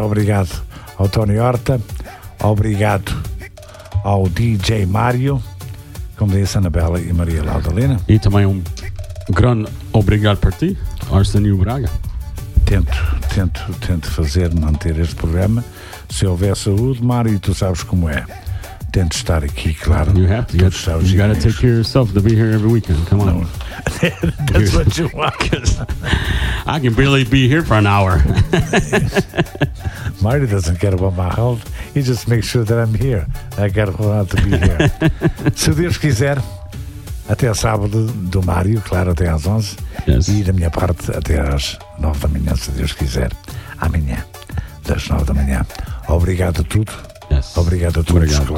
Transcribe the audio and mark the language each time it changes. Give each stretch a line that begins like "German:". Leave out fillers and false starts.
Portuguese: Obrigado ao Tony Horta. Obrigado ao DJ Mário. Como disse, Anabela e Maria Lauda Lina. E também um grande obrigado para ti, Arsenio Braga. Tento fazer manter este programa. Se houver saúde, Mário, tu sabes como é. Tento estar aqui, claro.
English: You have to. You gotta take care of yourself to be here every weekend. Come on. That's what you want. I can barely be here for an hour. Marty doesn't care about my health. He just makes sure that I'm here. I gotta want to be here.
Portuguese: Se Deus quiser, até a sábado do Mário, claro, até às 11.
English: Yes.
Portuguese: E da minha parte, até às 9 da manhã, se Deus quiser. Amanhã, das 9 da manhã. Obrigado a tudo.
English: Yes.
Portuguese: Obrigado a todos, obrigado.